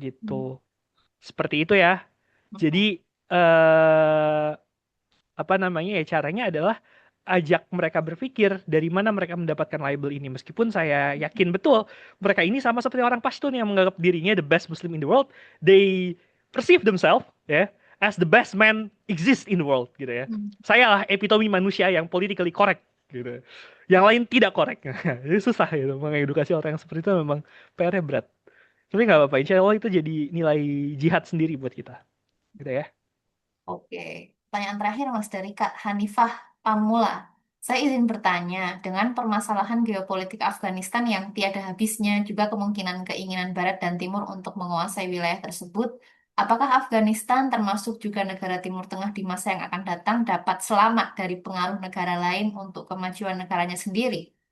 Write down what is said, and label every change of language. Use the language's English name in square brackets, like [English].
[Indonesian] gitu. Seperti itu ya. Hmm. Jadi eh apa namanya ya, caranya adalah ajak mereka berpikir dari mana mereka mendapatkan label ini, meskipun saya yakin betul mereka ini sama seperti orang Pashtun yang menganggap dirinya [English] the best Muslim in the world. They perceive themselves ya as the best man exist in the world [Indonesian] gitu ya. Hmm. Saya lah epitome manusia yang politically correct gitu, yang lain tidak correct. Jadi susah gitu mengedukasi orang yang seperti itu, memang PR-nya berat. Tapi nggak apa-apa, insya Allah itu jadi nilai jihad sendiri buat kita gitu ya. Oke, pertanyaan terakhir Mas dari Kak Hanifah Pamula. Saya izin bertanya, dengan permasalahan geopolitik Afghanistan yang tiada habisnya, juga kemungkinan keinginan Barat dan Timur untuk menguasai wilayah tersebut, apakah Afghanistan termasuk juga negara Timur Tengah di masa yang akan datang dapat selamat dari pengaruh negara lain untuk kemajuan negaranya sendiri?